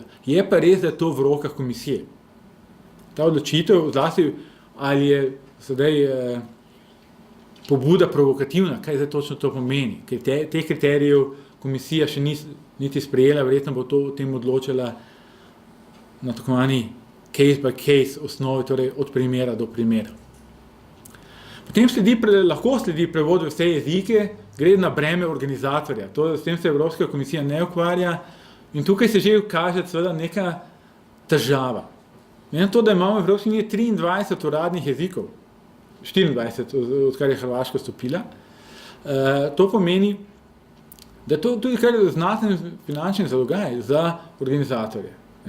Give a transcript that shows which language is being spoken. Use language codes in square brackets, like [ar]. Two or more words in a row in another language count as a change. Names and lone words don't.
[sl] Je pa res, da je to v rokah komisije. Ta odločitev, zlasti ali je sedaj pobuda provokativna, kaj zdaj točno to pomeni, ker teh kriterijev komisija še niti sprejela, verjetno bo to o tem odločila na tako imenovani [en] case by case [sl] osnovi, torej od primera do primera. Potem lahko sledi prevod v vse jezike, gre na breme organizatorja. S tem se Evropska komisija ne ukvarja in tukaj se že kaže seveda neka težava. Na to, da imamo v Evropski uniji 23 uradnih jezikov, 24, odkar je Hrvaška vstopila, to pomeni, da je to tudi kar znaten finančni zalogaj za organizatorje.